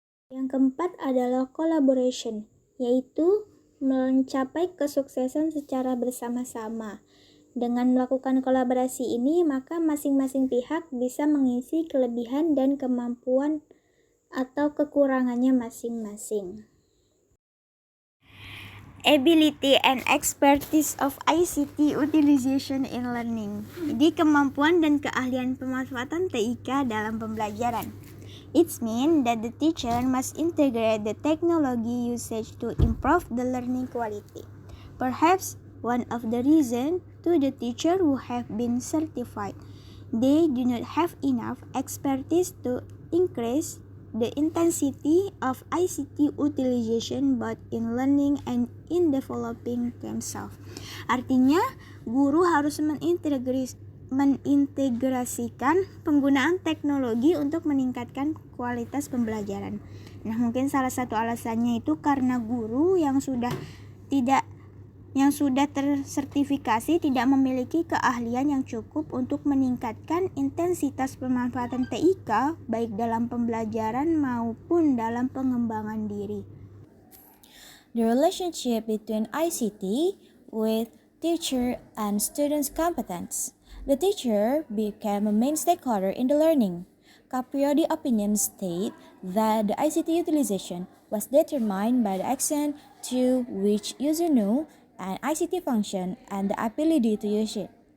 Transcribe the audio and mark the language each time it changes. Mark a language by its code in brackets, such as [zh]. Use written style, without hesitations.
[id] Yang keempat adalah collaboration, yaitu mencapai kesuksesan secara bersama-sama. Dengan melakukan kolaborasi ini, maka masing-masing pihak bisa mengisi kelebihan dan kemampuan atau kekurangannya masing-masing. [en] Ability and expertise of ICT utilization in learning. [id] Jadi kemampuan dan keahlian pemanfaatan TIK dalam pembelajaran. [en] It means that the teacher must integrate the technology usage to improve the learning quality. Perhaps one of the reasons to the teacher who have been certified, they do not have enough expertise to increase the intensity of ICT utilization both in learning and in developing themselves. [id] Artinya, guru harus mengintegrasikan penggunaan teknologi untuk meningkatkan kualitas pembelajaran. Nah, mungkin salah satu alasannya itu karena guru yang sudah tidak yang sudah tersertifikasi tidak memiliki keahlian yang cukup untuk meningkatkan intensitas pemanfaatan TIK baik dalam pembelajaran maupun dalam pengembangan diri. [en] The relationship between ICT with teacher and students' competence. The teacher became a main stakeholder in the learning. Capriodi opinions state that the ICT utilization was determined by the extent to which user knew an ICT function and the ability to use it.